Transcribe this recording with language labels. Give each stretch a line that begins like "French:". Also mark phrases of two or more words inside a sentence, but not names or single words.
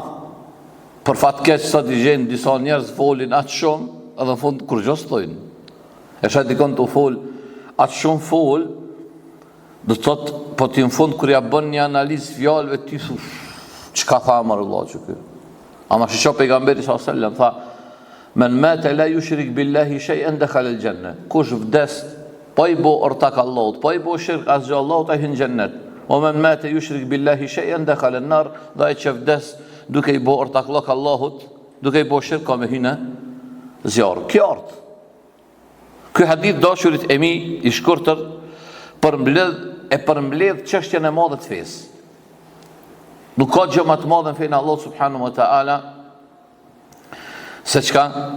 Albanian: Për fatkeq sot i gjen disa njerëz folin atë shumë, edhe në fund kur gjos thojnë. E shet dikon të fol atë shumë fol, do të thotë po ti në fund kur ja bën një analizë fjalëve ti çka tha Allah që ky. Ama shiko pejgamberi
Arabic: صلى الله عليه وسلم
Albanian: tha:
Arabic: "من مات لا يشرك بالله شيئا دخل الجنة."
Albanian: Kush vdes po i bë ortak Allahut, po i bë shirk asgjë Allahut, ai hyn në xhennet.
Arabic: "ومن مات يشرك بالله شيئا دخل النار."
Albanian: Dhe ai që vdes duke i bë ortak Allahut, duke i bë shirk ka me hyrë në zjarr. Ky hadith dashurit e mi i shkurtër përmbledh çështjen e madhe të fesë. Nuk ka gjë më të madhe në fenë
Arabic: الله سبحانه وتعالى
Albanian: se çka?